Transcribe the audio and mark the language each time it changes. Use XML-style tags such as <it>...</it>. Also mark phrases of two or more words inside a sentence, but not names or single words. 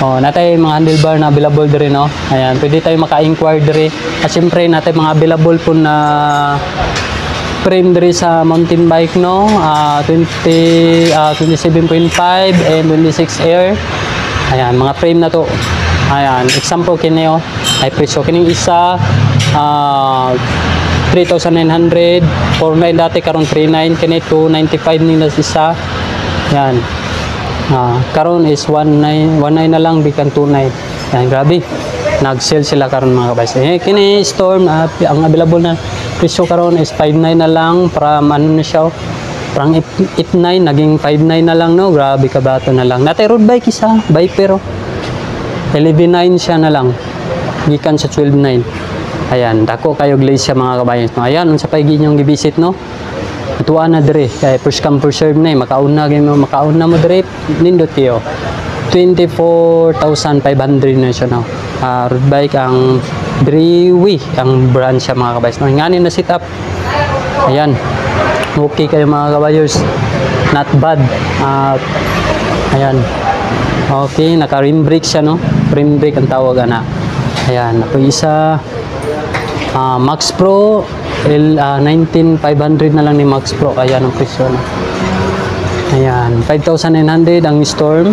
<ceb>Oh, natay mga handlebar na available diri no. Ayan, pwede tayo maka-inquire diri. At syempre natay mga available po na frame diri sa</ceb> <en>mountain bike</en> <ceb>no.</ceb> <en>27.5 and 26 air.</en> <ceb>Ayan, mga frame na to. Ayan, example kini oh. Ay presyo kining isa 3,900, 4,900 dati karon 3,900 kini 295 nila isa. Yan. Karon is 19 na lang bikan 29. Yan, grabe. Nag-sale sila karon mga guys. Kini Storm ang available na presyo karon is 5,900 na lang para ano na siya.</ceb> <tl>Parang 8,900 naging 5,900 na lang no.</tl> <ceb>Grabe ka bato na lang. Natay</ceb> <en>road bike</en> <ceb>isa, Viper. 11,900 siya na lang. Gikan sa 12,900. Ayan, dako kayo glaze siya mga kabayan. No? Ayan, unsa pa inyong gibisit no? Tuwa na dire. Kaya</ceb> <en>first come first serve</en> <ceb>na makauna mo dire nindot kayo. 24,500 na siya no.</ceb> <en>Road bike</en> <ceb>ang Driwi ang brand siya mga kabayan. No? Ngani na setup. Ayan. Okay kayo mga kabayers.</ceb> <en>Not bad.</en> <ceb>Ayan. Okay, naka</ceb> <en>rim brake</en> <ceb>siya no.</ceb> <en>Rim brake</en> <ceb>ang tawag ana. Ayan, ako isa Max Pro 19,500 na lang ni Max Pro. Ayan ang presyo na. Ayan, 5,900 ang Storm.</ceb>